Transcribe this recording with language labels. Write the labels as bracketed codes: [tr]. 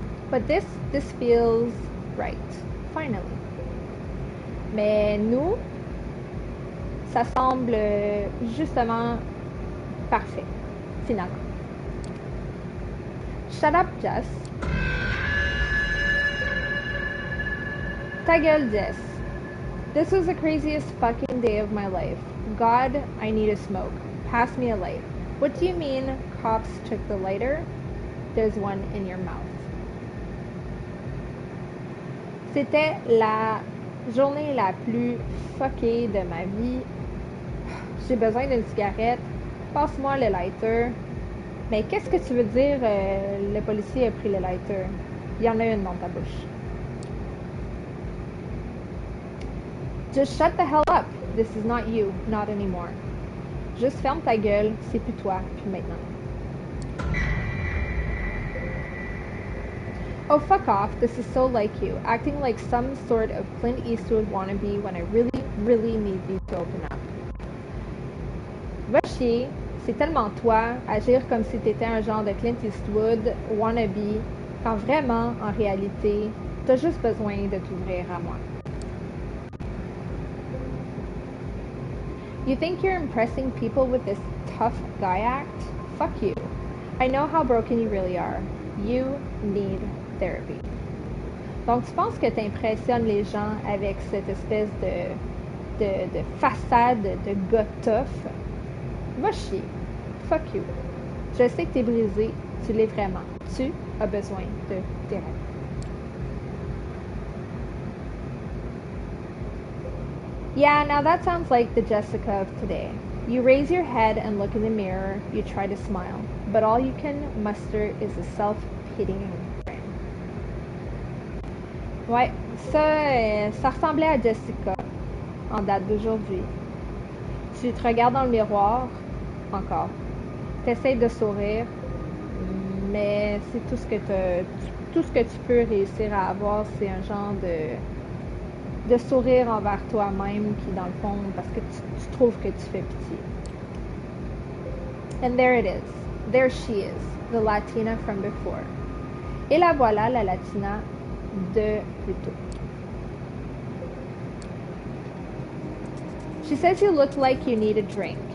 [en] But this feels right, finally. [fr] Mais nous, ça semble justement parfait, finalement. [en] Shut up, Jess. [fr] Ta gueule, Jess. [en] This was the craziest fucking day of my life. God, I need a smoke. Pass me a light. What do you mean cops took the lighter? There's one in your mouth. [fr] C'était la journée la plus fuckée de ma vie. J'ai besoin d'une cigarette. Passe-moi le lighter. Mais qu'est-ce que tu veux dire, le policier a pris le lighter? Il y en a une dans ta bouche. [en] Just shut the hell up. This is not you, not anymore. [fr] Juste ferme ta gueule, c'est plus toi, puis maintenant. [en] Oh, fuck off. This is so like you. Acting like some sort of Clint Eastwood wannabe when I really, really need you to open up. [fr] Va chier. C'est tellement toi, agir comme si t'étais un genre de Clint Eastwood wannabe, quand vraiment, en réalité, t'as juste besoin de t'ouvrir à moi. [en] You think you're impressing people with this tough guy act? Fuck you. I know how broken you really are. You need therapy. [fr] Donc, tu penses que tu impressionnes les gens avec cette espèce de façade de gars tough? Va chier. [en] Fuck you. [fr] Je sais que t'es brisé. Tu l'es vraiment. Tu as besoin de thérapie. [en] Yeah, now that sounds like the Jessica of today. You raise your head and look in the mirror. You try to smile. But all you can muster is a self-pitying grin. [fr] Ouais, ça ressemblait à Jessica en date d'aujourd'hui. Tu te regardes dans le miroir, encore. Tu essaies de sourire, mais c'est tout ce que tu peux réussir à avoir, c'est un genre de sourire envers toi-même qui, dans le fond, parce que tu trouves que tu fais pitié. [en] And there it is. There she is, the Latina from before. [fr] Et la voilà, la Latina de plus tôt. [en] She says you look like you need a drink.